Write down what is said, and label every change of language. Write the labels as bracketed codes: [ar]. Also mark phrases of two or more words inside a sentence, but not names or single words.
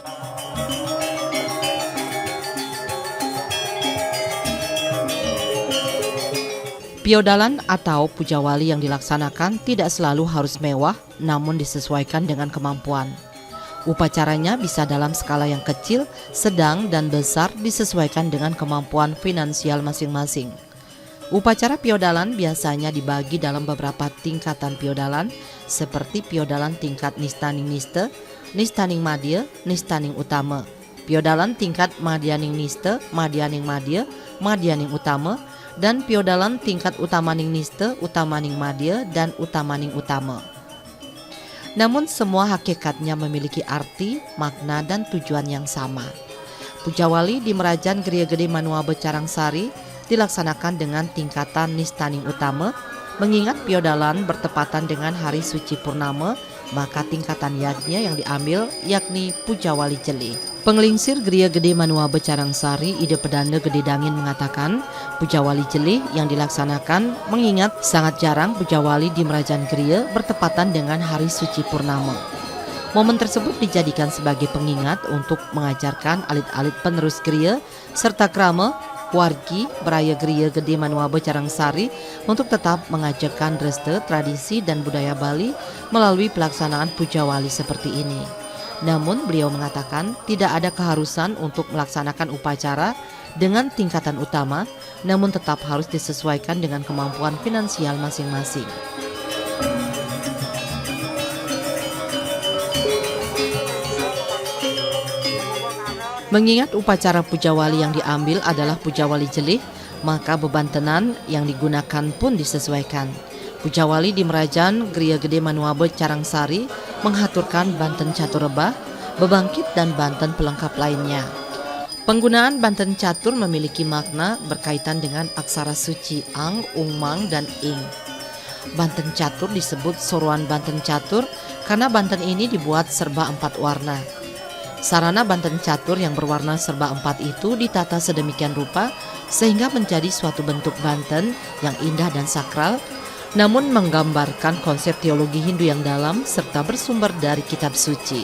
[id] Piodalan atau pujawali yang dilaksanakan tidak selalu harus mewah, namun disesuaikan dengan kemampuan. Upacaranya bisa dalam skala yang kecil, sedang, dan besar disesuaikan dengan kemampuan finansial masing-masing. Upacara piodalan biasanya dibagi dalam beberapa tingkatan piodalan seperti piodalan tingkat Nistaning Niste, Nistaning Madya, Nistaning Utama, piodalan tingkat Madyaning Niste, Madyaning Madya, Madyaning Utama, dan piodalan tingkat Utamaning Niste, Utamaning Madya, dan Utamaning Utama. Namun semua hakikatnya memiliki arti, makna, dan tujuan yang sama. Pujawali di Merajan Griya Gede Manuabe Carangsari dilaksanakan dengan tingkatan Nistaning Utama. Mengingat Piodalan bertepatan dengan hari suci Purnama, maka tingkatan yagnya yang diambil yakni Pujawali Jeli. Penglingsir Geria Gede Manua Becarangsari Ide Pedanda Gede Dangin mengatakan Pujawali Jeli yang dilaksanakan mengingat sangat jarang Pujawali di Merajan Geria bertepatan dengan hari suci Purnama. Momen tersebut dijadikan sebagai pengingat untuk mengajarkan alit-alit penerus Geria serta krama wargi beraya Geria Gede Manua Becarangsari untuk tetap mengajarkan reste, tradisi dan budaya Bali melalui pelaksanaan Pujawali seperti ini. Namun beliau mengatakan tidak ada keharusan untuk melaksanakan upacara dengan tingkatan utama, namun tetap harus disesuaikan dengan kemampuan finansial masing-masing. Mengingat upacara Pujawali yang diambil adalah Pujawali Jelih, maka beban tenan yang digunakan pun disesuaikan. Pujawali di Merajan Geria Gede Manua Becarangsari menghaturkan banten catur rebah, bebangkit dan banten pelengkap lainnya. Penggunaan banten catur memiliki makna berkaitan dengan aksara suci Ang, Ung, Mang, dan Ing. Banten catur disebut Soruan Banten Catur karena banten ini dibuat serba 4 warna. Sarana banten catur yang berwarna serba 4 itu ditata sedemikian rupa sehingga menjadi suatu bentuk banten yang indah dan sakral, namun menggambarkan konsep teologi Hindu yang dalam serta bersumber dari kitab suci.